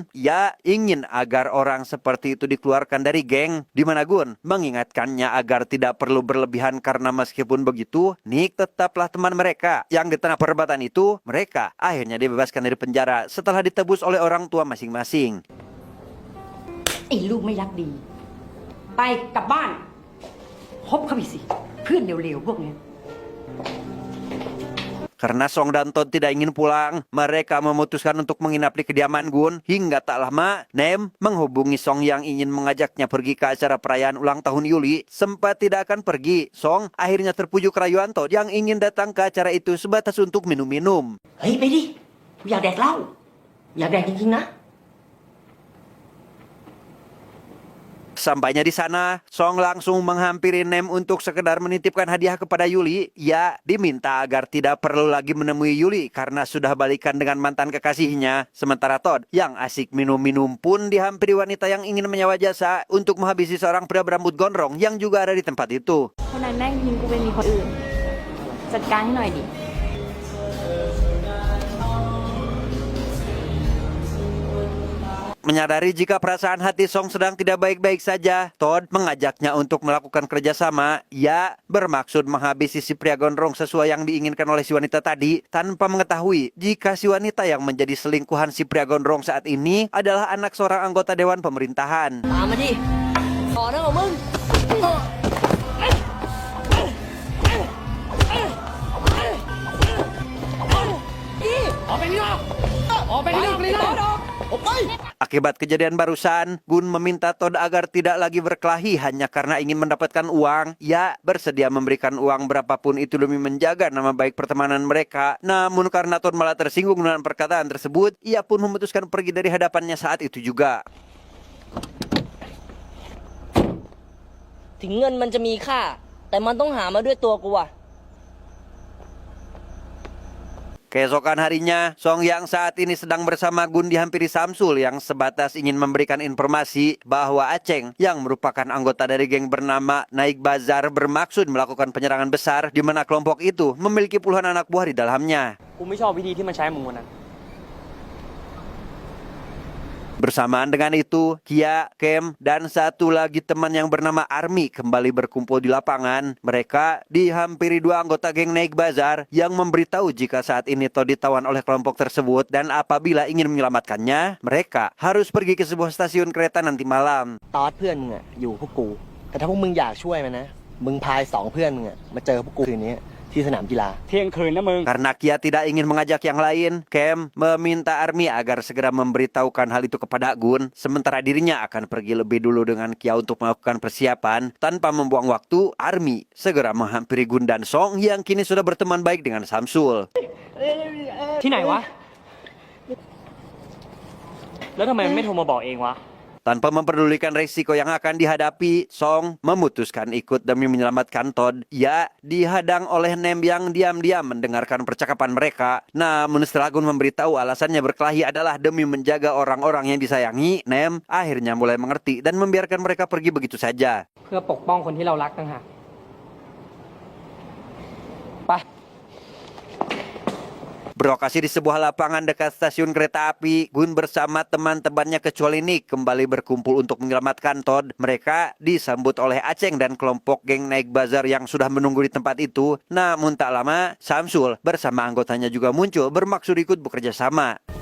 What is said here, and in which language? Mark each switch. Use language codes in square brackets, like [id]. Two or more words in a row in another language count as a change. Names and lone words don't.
[id] Ia ingin agar orang seperti itu dikeluarkan dari geng, di mana Gun mengingatkannya agar tidak perlu berlebihan karena meskipun begitu, Nick tetaplah teman mereka. Yang di tengah perdebatan itu, mereka akhirnya dibebaskan dari penjara setelah ditebus oleh orang tua masing-masing. [th] ไอ้ลูกไม่รักดี ไปกลับบ้านคบเขาไปสิ เพื่อนเร็วๆพวกนี้ [id] Karena Song dan Todd tidak ingin pulang, mereka memutuskan untuk menginap di kediaman Gun. Hingga tak lama, Nem menghubungi Song yang ingin mengajaknya pergi ke acara perayaan ulang tahun Yuli. Sempat tidak akan pergi, Song akhirnya terpujuk rayuan Todd yang ingin datang ke acara itu sebatas untuk minum-minum. [th] เฮ้ย ไปดิกูอยากแดกเหล้าอยากแดกจริงๆนะ [id] Sampainya di sana, Song langsung menghampiri Nem untuk sekedar menitipkan hadiah kepada Yuli. Ia diminta agar tidak perlu lagi menemui Yuli karena sudah balikan dengan mantan kekasihnya. Sementara Todd yang asik minum-minum pun dihampiri wanita yang ingin menyewa jasa untuk menghabisi seorang pria berambut gondrong yang juga ada di tempat itu. [th] คนนั้นแม่งทิ้งกูไปมีคนอื่น จัดการให้หน่อยดิ [id] Menyadari jika perasaan hati Song sedang tidak baik-baik saja, Todd mengajaknya untuk melakukan kerjasama. Ia bermaksud menghabisi si pria gondrong sesuai yang diinginkan oleh si wanita tadi, tanpa mengetahui jika si wanita yang menjadi selingkuhan si pria gondrong saat ini adalah anak seorang anggota Dewan Pemerintahan. [th] ตามมาดิ ขอนะของมึง [id] Akibat kejadian barusan, Gun meminta Todd agar tidak lagi berkelahi hanya karena ingin mendapatkan uang. Ia bersedia memberikan uang berapapun itu demi menjaga nama baik pertemanan mereka. Namun karena Todd malah tersinggung dengan perkataan tersebut, ia pun memutuskan pergi dari hadapannya saat itu juga. [th] ถึงเงินมันจะมีค่า แต่มันต้องหามาด้วยตัวกูอะ [id] Keesokan harinya, Song yang saat ini sedang bersama Gun dihampiri Samsul yang sebatas ingin memberikan informasi bahwa Aceng yang merupakan anggota dari geng bernama Naik Bazar bermaksud melakukan penyerangan besar di mana kelompok itu memiliki puluhan anak buah di dalamnya. [th] กูไม่ชอบวิธีที่มันใช้มึงวันนั้น [id] Bersamaan dengan itu, Kia, Kem, dan satu lagi teman yang bernama Army kembali berkumpul di lapangan. Mereka dihampiri dua anggota geng Naik Bazar yang memberitahu jika saat ini Todd ditawan oleh kelompok tersebut dan apabila ingin menyelamatkannya, mereka harus pergi ke sebuah stasiun kereta nanti malam. [th] ตอดเพื่อนมึงอะอยู่พวกกู แต่ถ้าพวกมึงอยากช่วยมันนะ มึงพาย2เพื่อนมึงอะมาเจอพวกกูคืนนี้ที่สนามกีฬา เที่ยงคืนนะมึง [id] Karena Kia tidak ingin mengajak yang lain, Kem meminta Army agar segera memberitahukan hal itu kepada Gun. Sementara dirinya akan pergi lebih dulu dengan Kia untuk melakukan persiapan. Tanpa membuang waktu, Army segera menghampiri Gun dan Song yang kini sudah berteman baik dengan Samsul. [th] ที่ไหนวะ แล้วทำไมมันไม่โทรมาบอกเองวะ [id] Tanpa memperdulikan risiko yang akan dihadapi, Song memutuskan ikut demi menyelamatkan Todd. Ia dihadang oleh Nem yang diam-diam mendengarkan percakapan mereka. Namun setelah Gun memberitahu alasannya berkelahi adalah demi menjaga orang-orang yang disayangi, Nem akhirnya mulai mengerti dan membiarkan mereka pergi begitu saja. [th] เพื่อปกป้องคนที่เรารักต่างหากไป [id] Berlokasi di sebuah lapangan dekat stasiun kereta api, Gun bersama teman-temannya kecuali Nick kembali berkumpul untuk menyelamatkan Todd. Mereka disambut oleh Aceng dan kelompok geng Naik Bazar yang sudah menunggu di tempat itu. Namun tak lama, Samsul bersama anggotanya juga muncul bermaksud ikut bekerja sama.